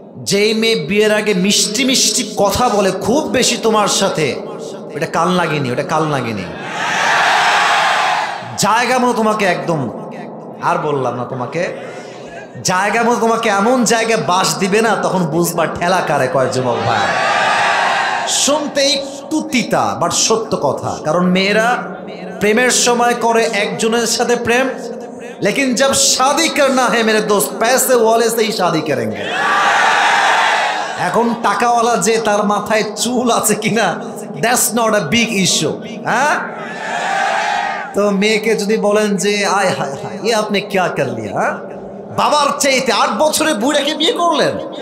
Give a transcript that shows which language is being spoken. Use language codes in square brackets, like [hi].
[bn] যেই মেয়ে বিয়ের আগে মিষ্টি মিষ্টি কথা বলে খুব বেশি তোমার সাথে, ওটা কাল লাগেনি, ওটা কাল লাগেনি। জায়গা মতো তোমাকে একদম, আর বললাম না তোমাকে, জায়গা মতো তোমাকে এমন জায়গায় বাস দিবে না, তখন বুঝবা ঠেলা কারে কয়। যুবক ভাই, শুনতে একটু তিতা বাট সত্য কথা। কারণ মেয়েরা প্রেমের সময় করে একজনের সাথে প্রেম, [hi] लेकिन जब शादी करना है मेरे दोस्त, पैसे वाले से ही शादी करेंगे। [bn] এখন টাকাওয়ালা যে তার মাথায় চুল আছে কিনা, [en] That's not a big issue. [bn] হ্যাঁ, তো মেয়েকে যদি বলেন যে আয় হায় হায়, এ আপনি [hi] क्या कर लिया, [bn] বাবার চাইতে 8 বছরে বুড়াকে বিয়ে করলেন।